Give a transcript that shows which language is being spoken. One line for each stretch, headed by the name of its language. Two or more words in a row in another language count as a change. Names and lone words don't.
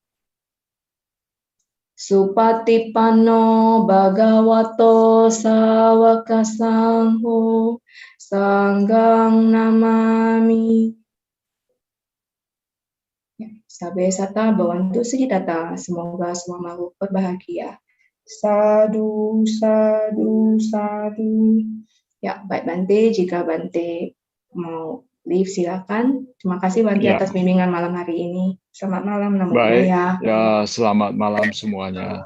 Pali: Supatipanno Bhagavato Sawaka Sangho Sanghang Namami. Sabe sata bawantu sejidata,
Indonesian: semoga semua makhluk berbahagia.
Pali: Sadu, sadu, sadu.
Indonesian: Ya, baik Bante, jika Bante mau leave silakan. Terima kasih Bante atas bimbingan malam hari ini. Selamat malam,
Pali: Namo Buddhaya.
Indonesian: Ya, selamat malam semuanya.